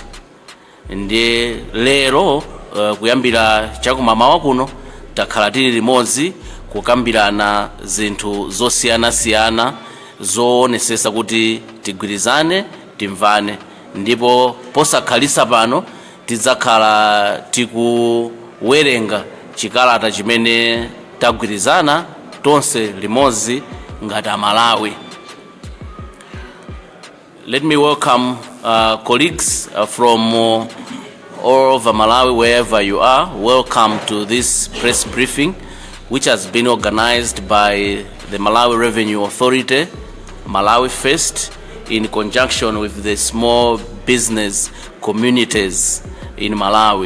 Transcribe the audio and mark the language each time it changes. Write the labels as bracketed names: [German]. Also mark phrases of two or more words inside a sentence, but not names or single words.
[Nyanja] Ndi lero kuyambira chakumamawa kuno takhala tili limodzi kukambirana zinthu zosiyanasiyana zoonesesa kuti tigwirizane timvane, ndipo posakhalisa pano tidzakhala tikuwerenga chikalata chimene tagwirizana tonse limodzi ngati Amalawi. [English] Let me welcome colleagues from all over Malawi, wherever you are. Welcome to this press briefing, which has been organized by the Malawi Revenue Authority, Malawi First, in conjunction with the small business communities in Malawi.